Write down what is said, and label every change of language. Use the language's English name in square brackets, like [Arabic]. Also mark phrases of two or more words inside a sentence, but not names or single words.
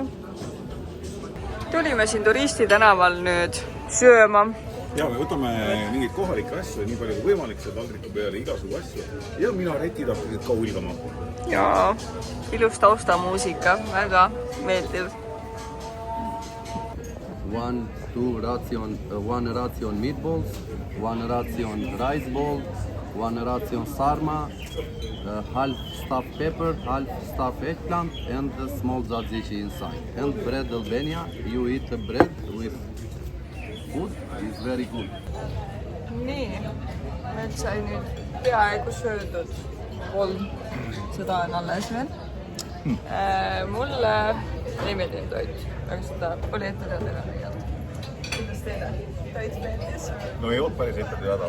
[Estonian] Tulime siin turistitänaval nüüd sööma. Ja me võtame mingeid kohalikke asju, nii palju kui võimalik seal taldriku peale, igasugu asju. Ja minaretid hakkasid ka hulgama. Ja ilus taustamuusika, väga meeldiv. [English] One ration meatballs, one ration rice ball, one ration sarma, half stuffed pepper, half stuffed eggplant, and a small tzatziki inside. And bread Albania, you eat the bread with food, it's very good. [Estonian] Nii, meil sai nüüd peaaegu söödud 3, seda on alles veel. Mulle ei meeldinud toit, aga seda oli ette teada ka tegelikult. Kuidas teile? Toit meeldis? No ei olnud päris ette teada.